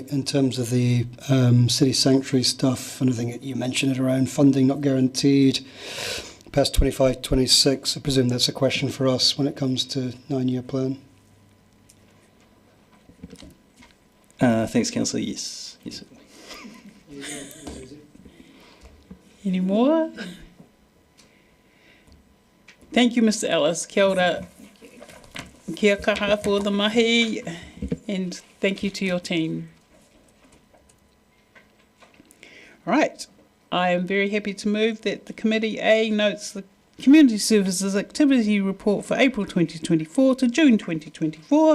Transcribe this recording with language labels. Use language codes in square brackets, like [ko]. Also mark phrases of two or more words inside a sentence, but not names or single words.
[en] In terms of the city sanctuary stuff, and I think you mentioned it around funding not guaranteed, past 25-26, I presume that's a question for us when it comes to 9-year plan. Thanks, Councillor. Yes. Any more? Thank you, Mr. [mi] Ellis. Kia ora. Kia kaha [en] for the mahi, and thank you to your team. All right. I am very happy to move that the Committee A notes the Community Services Activity Report for April 2024 to June 2024.